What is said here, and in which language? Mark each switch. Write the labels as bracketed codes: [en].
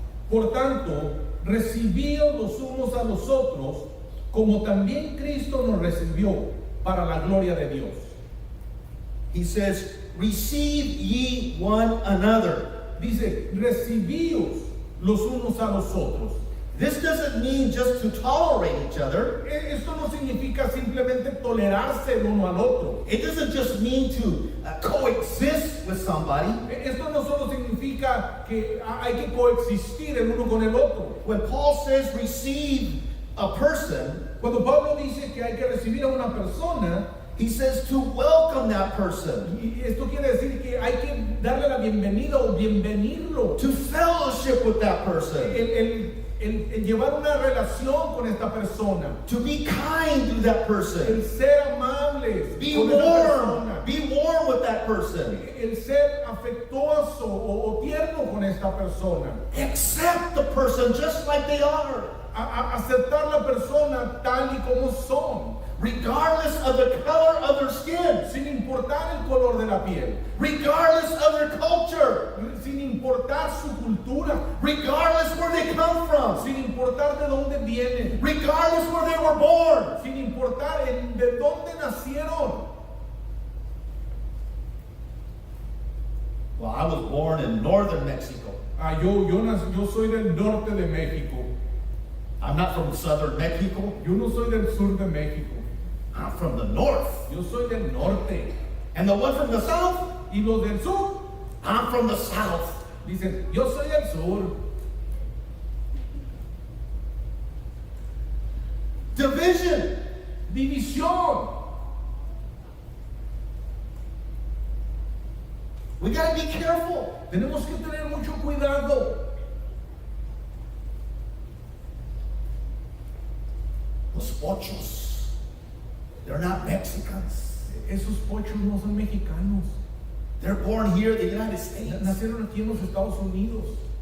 [es] Por tanto, recibíos los unos a los otros, como también Cristo nos recibió para la gloria de Dios. [en] He says, receive ye one another. [es] Dice, recibíos los unos a los otros. [en] This doesn't mean just to tolerate each other. [es] Esto no significa simplemente tolerarse el uno al otro. [en] It doesn't just mean to coexist with somebody. [es] Esto no solo significa que hay que coexistir el uno con el otro. [en] When Paul says receive a person, [es] Cuando Pablo dice que hay que recibir a una persona, [en] he says to welcome that person, [es] y esto quiere decir que hay que darle la bienvenida o bienvenirlo. [en] to fellowship with that person, [es] El llevar una relación con esta persona. [en] to be kind to that person, [es] El ser amables [en] be [es] con esta [en] warm, [es] persona. [en] be warm with that person. [es] El ser afectuoso o tierno con esta persona. [en] Accept the person just like they are, [es] Aceptar la persona tal y como son, [en] regardless of the color of their skin, [es] sin importar el color de la piel, [en] regardless of their culture, [es] sin importar su cultura, [en] regardless where they come from, [es] sin importar de dónde vienen, [en] regardless where they were born. [es] sin importar de dónde nacieron. [en] Well, I was born in northern Mexico. [es] Yo soy del norte de México. [en] I'm not from southern Mexico. [es] Yo no soy del sur de México. [en] I'm from the north. [es] Yo soy del norte. [en] And the one from the south, [es] Y los del sur [en] I'm from the south. [es] dicen, yo soy del sur. [en] Division. [es] División. [en] We got to be careful. [es] Tenemos que tener mucho cuidado. Los ochos, [en] they're not Mexicans. [es] Esos pochos no son mexicanos. [en] They're born here in the United States. [es] Nacieron aquí en los Estados Unidos.